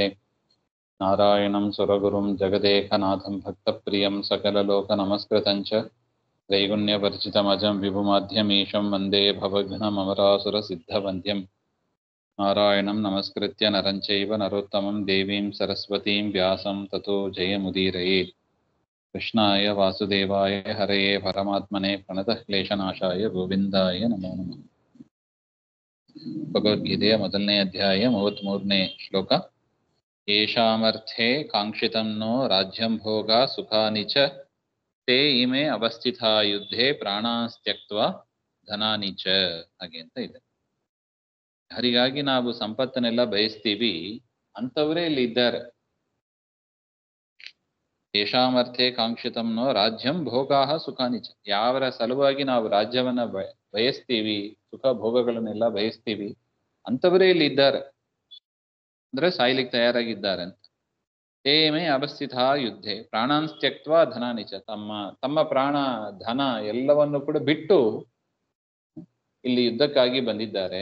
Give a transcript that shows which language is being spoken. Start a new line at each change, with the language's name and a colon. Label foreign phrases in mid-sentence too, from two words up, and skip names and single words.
Sanskrit: नारायणं सुरगुरुं जगदेकनाथं भक्तप्रियं सकललोकनमस्कृतं च त्रैगुण्यवर्जितमजं विभुमाध्यमीशं वन्दे भवघ्नममरासुरसिद्धवन्द्यं। नारायणं नमस्कृत्य नरं चैव नरोत्तमं देवीं सरस्वतीं व्यासं ततो जयमुदीरयेत्। कृष्णाय वासुदेवाय हरये परमात्मने प्रणतक्लेशनाशाय गोविन्दाय नमो नमः।
Kannada: ಭಗವದ್ಗೀತೆಯ ಮೊದಲನೇ ಅಧ್ಯಾಯ 33ನೇ ಶ್ಲೋಕ.
Sanskrit: येषामर्थे काङ्क्षितं नो राज्यं भोगा सुखानि च ते इमे अवस्थिता युद्धे ಪ್ರಾಣಾಸ್ತ್ಯಕ್ತ್ವಾ ಧನಾನಿ ಚ
Kannada: ಹಾಗೆ ಅಂತ ಇದೆ. ಹರಿಗಾಗಿ ನಾವು ಸಂಪತ್ತನ್ನೆಲ್ಲ ಬಯಸ್ತೀವಿ, ಅಂಥವರೇ ಇಲ್ಲಿ ಇದ್ದಾರೆ.
Sanskrit: येषामर्थे काङ्क्षितं नो ರಾಜ್ಯಂ ಭೋಗಾಃ ಸುಖಾನಿ ಚ,
Kannada: ಯಾವರ ಸಲುವಾಗಿ ನಾವು ರಾಜ್ಯವನ್ನ ಬಯಸ್ತೀವಿ, ಸುಖ ಭೋಗಗಳನ್ನೆಲ್ಲ ಬಯಸ್ತೀವಿ, ಅಂಥವರೇ ಇಲ್ಲಿ ಇದ್ದಾರೆ. ಅಂದ್ರೆ ಸಾಯ್ಲಿಕ್ಕೆ ತಯಾರಾಗಿದ್ದಾರೆ ಅಂತ.
Sanskrit: ತೇಮೇ ಅವಸ್ಥಿತ ಯುದ್ಧೆ ಪ್ರಾಣಾಂಸ್ತ್ಯಕ್ತ್ವಾ ಧನಾನಿ ಚ,
Kannada: ತಮ್ಮ ಪ್ರಾಣ ಧನ ಎಲ್ಲವನ್ನು ಕೂಡ ಬಿಟ್ಟು ಇಲ್ಲಿ ಯುದ್ಧಕ್ಕಾಗಿ ಬಂದಿದ್ದಾರೆ.